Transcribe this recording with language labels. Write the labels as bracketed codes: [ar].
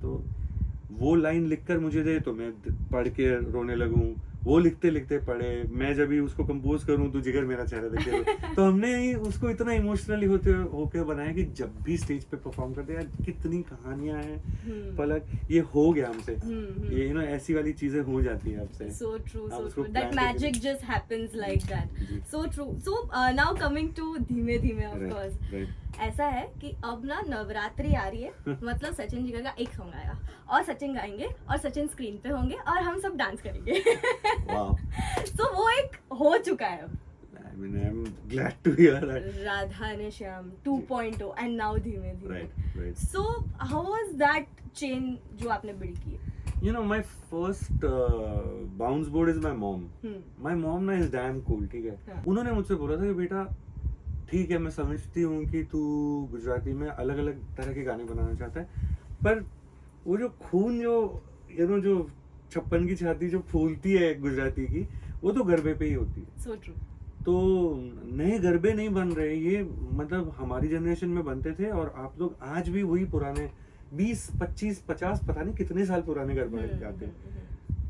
[hi] तो वो लाइन लिखकर मुझे दे तो मैं पढ़ के रोने लगूं, वो लिखते लिखते पढ़े, मैं जब भी उसको कंपोज करूं तो जिगर मेरा चेहरा देखे। तो हमने ही उसको इतना इमोशनली होके बनाया कि जब भी स्टेज पे परफॉर्म करते हैं, कितनी कहानियां हैं पलक, ये हो गया हमसे, ये ऐसी वाली चीजें हो जाती है आपसे। [en] So true, that magic just happens like that। So true। So now coming to [hi] धीमे धीमे, of course, ऐसा है कि अब ना नवरात्रि आ रही है, मतलब सचिन जिगर का एक सॉन्ग आएगा और सचिन गाएंगे और सचिन स्क्रीन पे होंगे और हम सब डांस करेंगे। So वो एक हो चुका है अब। [en] I mean, I'm glad to hear that। Radha ने Shyam 2.0 and now धीमे धीमे। Right। So how was that chain [hi] जो आपने बिल्ड की? [en] My first bounce board is my mom। My mom ना is damn cool, [hi] ठीक है। उन्होंने मुझसे बोला था कि बेटा ठीक है, मैं समझती हूँ कि तू गुजराती में अलग अलग तरह के गाने बनाना चाहता है, पर वो जो खून जो जो 56 की छाती जो फूलती है गुजराती की, वो तो गरबे पे ही होती है। [en] So true। [hi] तो नए गरबे नहीं बन रहे, ये मतलब हमारी जनरेशन में बनते थे, और आप लोग आज भी वही पुराने 20, 25, 50 पता नहीं कितने साल पुराने गरबे गाते हैं।